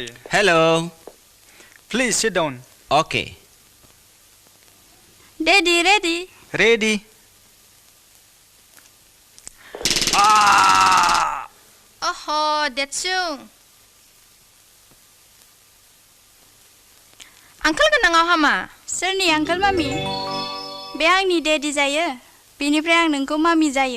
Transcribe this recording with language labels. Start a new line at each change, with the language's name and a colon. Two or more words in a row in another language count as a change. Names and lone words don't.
English: हेलो। Please sit down. अके। Daddy, ready? Ready?
Bodo: अहो देतसुं, आंखाल गोनाङाव हामा। सोरनि आंकोल मामि? बे आंनि डेडि जायो, बेनिफ्राय आं नोंखौ मामि जायो।